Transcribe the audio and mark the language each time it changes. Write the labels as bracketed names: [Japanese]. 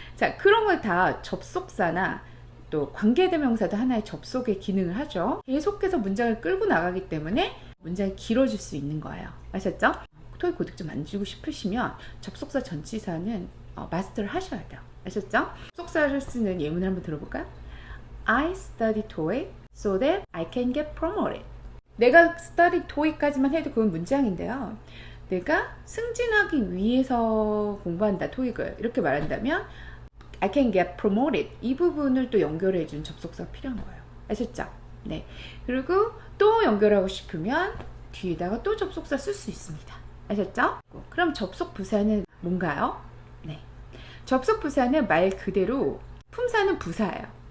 [Korean] 자, 그런 걸 다 접속사나 또 관계대명사도 하나의 접속의 기능을 하죠. 계속해서 문장을 끌고 나가기 때문에 문장이 길어질 수 있는 거예요. 아셨죠? 토익 고득점 만들고 싶으시면 접속사 전치사는 마스터를 하셔야 돼요. 아셨죠? 접속사를 쓰는 예문을 한번 들어볼까요? [English] I study TOEIC so that I can get promoted. [Korean] 내가 [English] study TOEIC [Korean] 까지만 해도 그건 문장인데요. 내가 승진하기 위해서 공부한다, 토익을. 이렇게 말한다면 [English] I can get promoted. [Korean] 이 부분을 또 연결해준 접속사가 필요한 거예요. 아셨죠? 네. 그리고 또 연결하고 싶으면 뒤에다가 또 접속사 쓸 수 있습니다. 아셨죠? 그럼 접속부사는 뭔가요? 네. 접속부사는 말 그대로 품사는 부사예요.